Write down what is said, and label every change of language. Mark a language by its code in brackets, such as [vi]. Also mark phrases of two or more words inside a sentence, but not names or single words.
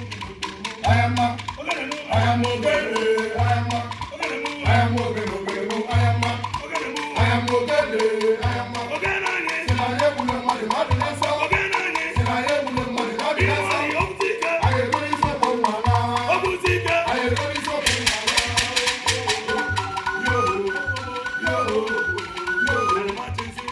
[en] I am a, I am a ogene, I am a, I am a ogene, ogene, I am a, I am a ogene, I am a, [ig] si na ya egbule mmadụ, mmadụ na-asa. Si na ya egbule mmadụ, mmadụ na-asa. Anyị egbule isi ọkụ mma na. Anyị egbule isi ọkụ mma na. Yo, yo, yo, yo.